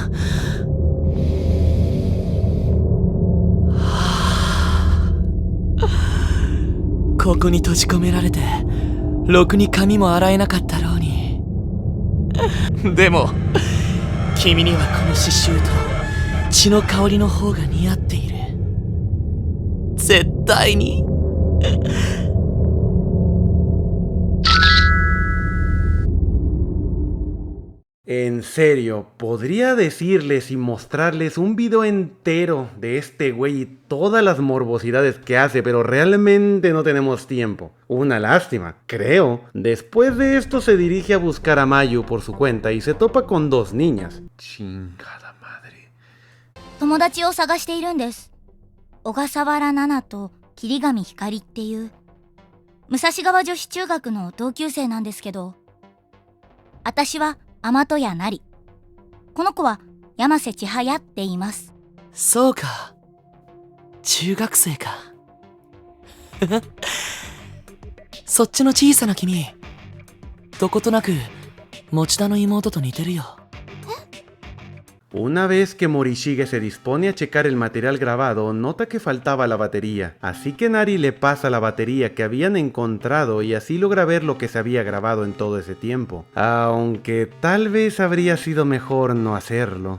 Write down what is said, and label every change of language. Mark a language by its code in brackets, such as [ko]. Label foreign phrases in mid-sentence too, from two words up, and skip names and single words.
[ja] ここに閉じ込められてろくに髪も洗えなかったろうに。でも君にはこの刺繍と血の香りの方が似合っている。絶対に。 [es] En serio, podría decirles y mostrarles un video entero de este güey y todas las morbosidades que hace, pero realmente no tenemos tiempo. Una lástima, creo. Después de esto se dirige a buscar a Mayu por su cuenta y se topa con dos niñas. Chingada madre. [ja] 友達を探しているんです。小笠原奈々と桐上ひかりっていう武蔵川女子中学の同級生なんですけど、私は天戸谷なり、この子は山瀬千早って言います。そうか、中学生か。そっちの小さな君、どことなく持田の妹と似てるよ。 [es] Una vez que Morishige se dispone a checar el material grabado, nota que faltaba la batería, así que Nari le pasa la batería que habían encontrado y así logra ver lo que se había grabado en todo ese tiempo, aunque tal vez habría sido mejor no hacerlo.